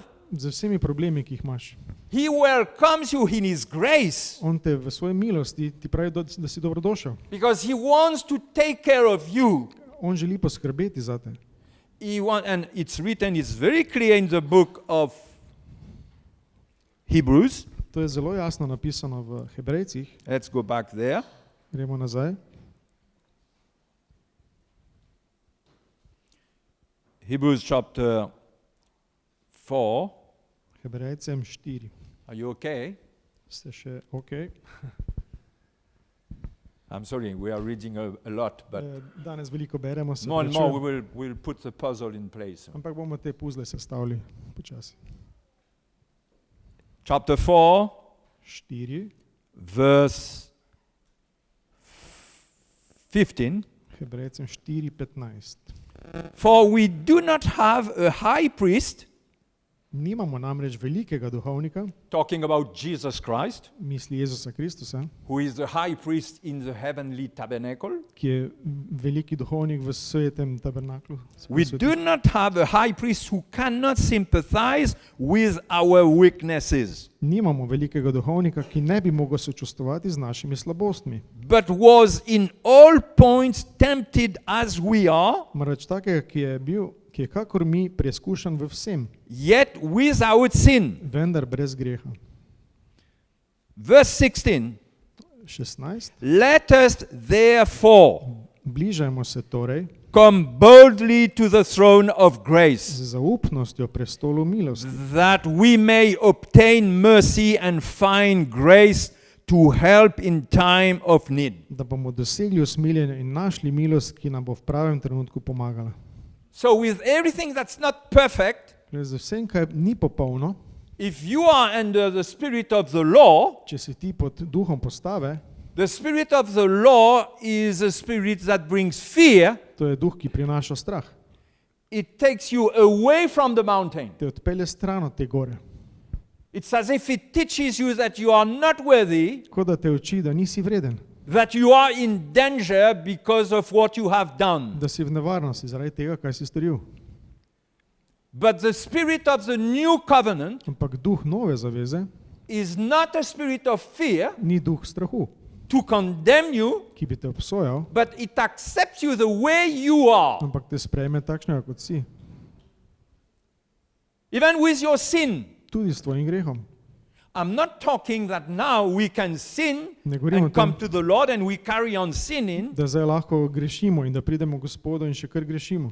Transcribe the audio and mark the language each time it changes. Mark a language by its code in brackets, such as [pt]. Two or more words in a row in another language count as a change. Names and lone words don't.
[sl] Z vsemi problemi, ki jih imaš. [en] He welcomes you in His grace [sl] On te v svoji milosti ti pravi, da si dobrodošel. [en] because He wants to take care of you. [sl] On želi poskrbeti za te. [en] And it's written, it's very clear in the book of Hebrews. [sl] To je zelo jasno napisano v Hebrejcih. [en] Let's go back there. [sl] Gremo nazaj. [en] Hebrews chapter 4. [sl] Hebrejcem 4. [en] Are you okay? [sl] Ste še ok? [en] I'm sorry, we are reading a lot, but [sl] Danes veliko beremo, se [en] more and more [sl] opravičujem, [en] we'll put the puzzle in place. [sl] ampak bomo te puzle sestavili počasi. [en] Chapter 4, [sl] 4, [en] verse 15. [sl] Hebrejcem 4:15. [en] For we do not have a high priest, [sl] Nimamo namreč velikega duhovnika, [en] talking about Jesus Christ, [sl] misli Jezusa Kristusa, [en] who is the high priest in the heavenly tabernacle. [sl] ki je veliki duhovnik v svetem tabernaklu. [en] We do not have a high priest who cannot sympathize with our weaknesses, [sl] Nimamo velikega duhovnika, ki ne bi mogel sočustvovati z našimi slabostmi. [en] but was in all points tempted as we are, [sl] Marveč takega, ki je kakor mi preizkušan v vsem, [en] yet without sin. [sl] vendar brez greha. [en] Verse 16. [sl] 16. [en] Let us therefore [sl] Bližajmo se torej [en] come boldly to the throne of grace, [sl] z zaupnostjo prestolu milosti, [en] that we may obtain mercy and find grace to help in time of need. [sl] da bomo dosegli usmiljenje in našli milost, ki nam bo v pravem trenutku pomagala. [en] So with everything that's not perfect, [sl] Z vsem, kaj ni popolno, [en] if you are under the spirit of the law, [sl] če si ti pod duhom postave, [en] the spirit of the law is a spirit that brings fear. [sl] to je duh, ki prinaša strah. [en] It takes you away from the mountain. [sl] Te odpelje stran od te gore. [en] It's as if it teaches you that you are not worthy, [sl] Kot da te uči, da nisi vreden, [en] that you are in danger because of what you have done. [sl] da si v nevarnosti zaradi tega, kaj si storil. [en] But the spirit of the new covenant [sl] Ampak duh nove zaveze [en] is not a spirit of fear [sl] ni duh strahu, [en] to condemn you, [sl] ki bi te obsojal, [en] but it accepts you the way you are, [sl] ampak te sprejme takšnega, kot si. [en] even with your sin. [sl] Tudi s tvojim grehom. [en] I'm not talking that now we can sin [sl] Ne govorimo o [en] and come [sl] tem, [en] to the Lord and we carry on sinning, [sl] da zdaj lahko grešimo in da pridemo k Gospodu in še kar grešimo.